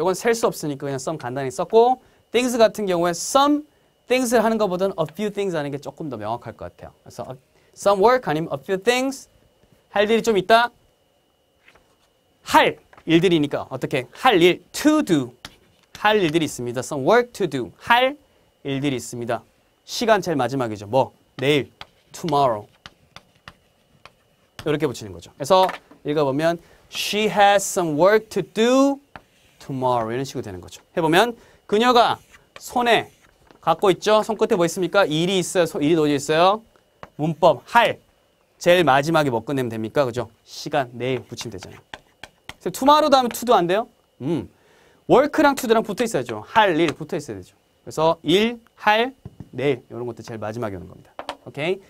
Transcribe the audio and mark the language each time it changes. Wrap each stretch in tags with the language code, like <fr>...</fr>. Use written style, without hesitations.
<ko>이건 셀 수 없으니까 그냥 some 간단히 썼고 things 같은 경우에 some things를 하는 것보다는 a few things 하는 게 조금 더 명확할 것 같아요. 그래서 some work 아니면 a few things 할 일이 좀 있다. 할 일들이니까 어떻게 할 일 to do 할 일들이 있습니다.</ko> <en>some work to do</en> <ko>할 일들이 있습니다. 시간 제일 마지막이죠. 뭐 내일 tomorrow 이렇게 붙이는 거죠. 그래서 읽어보면</ko> <en>she has some work to do tomorrow</en> <ko>이런 식으로 되는 거죠. 해보면 그녀가 손에 갖고 있죠. 손끝에 뭐 있습니까? 일이 있어요. 일이 놓여져 있어요. 문법 할 제일 마지막에 뭐 끝내면 됩니까? 그죠? 시간 내일 붙이면 되잖아요. tomorrow 다음에 to도 안 돼요? work랑 to랑 붙어 있어야죠. 할 일 붙어 있어야 되죠. 그래서 일, 할, 내일 이런 것도 제일 마지막에 오는 겁니다. 오케이?</ko>